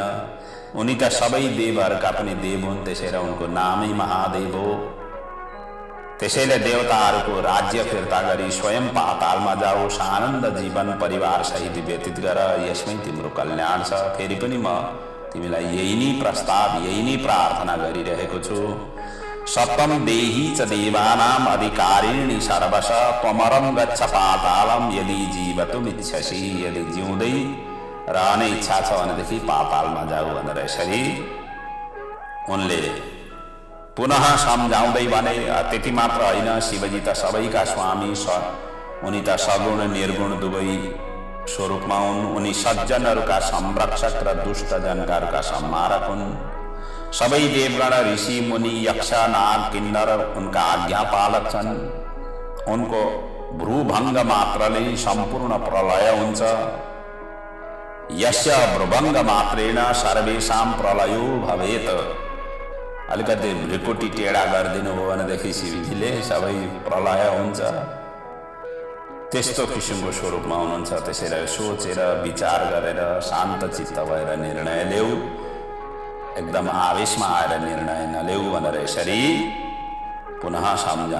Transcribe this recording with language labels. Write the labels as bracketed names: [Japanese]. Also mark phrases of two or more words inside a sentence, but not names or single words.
[Nepali] उनी त सबै देवहरूका पनि देव हुन्, त्यसैले उनको नामै महादेव हो। त्यसैले देवताहरूको राज्य फिर्ता गरी स्वयं पातालमा जाओस्, आनन्द जीवन परिवार सहित व्यतीत गर, यसमै तिम्रो कल्याण छ। फेरि पनि म तिमीलाई यही नै प्रस्ताव, यही नै प्रार्थना गरिरहेको छु। [Sanskrit] सतम देही च देवानाम अधिकारिणी सर्वश त्वमरम गच्छ पातालम यदि जीवतुमिच्छसि, [Nepali] यदि जिउँदै रहने इच्छा छ भनेदेखि पातालमा जाऊ भनेर यसरी उनले पुनः सम्झाउँदै भने। त्यति मात्र होइन, शिवजी त सबैका स्वामी, उनी त सगुण निर्गुण दुवै स्वरूपमा हुन्। उनी सज्जनहरूका संरक्षक र दुष्ट जनहरूका संहारक हुन्। सबै देवगण, ऋषि, मुनि, यक्ष, नाग, किन्नर उनका आज्ञा पालक छन्। उनको भ्रूभङ्ग मात्रले सम्पूर्ण प्रलय हुन्छ। [Sanskrit] यस्य भ्रूभङ्ग मात्रेण सर्वेषां प्रलयो भवेत्। [Nepali] अलिकति भ्रिकुटी टेढा गरिदिनु हो भनेदेखि शिवजीले सबै प्रलय हुन्छ। त्यस्तो किसिमको स्वरूपमा हुनुहुन्छ। त्यसैले सोचेर विचार गरेर शान्त चित्त भएर निर्णय ल्याऊ, एकदम आवेशमा आएर निर्णय नलेऊ भनेर यसरी पुनः सम्झा।